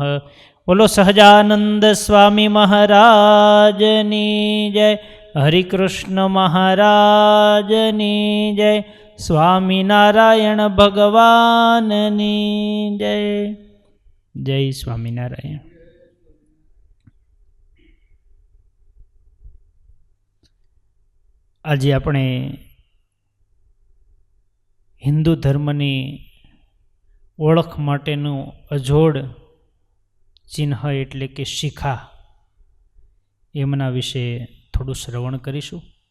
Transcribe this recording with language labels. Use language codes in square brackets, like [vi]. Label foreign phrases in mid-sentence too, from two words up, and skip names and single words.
[gu] બોલો સહજાનંદ સ્વામી મહારાજની જય। હરિકૃષ્ણ મહારાજની જય। સ્વામીનારાયણ ભગવાનની જય। જય સ્વામીનારાયણ। आज આપણે હિન્દુ ધર્મની ઓળખ માટેનું અજોડ ચિહ્ન એટલે કે શિખા એમના વિશે થોડું શ્રવણ કરીશું.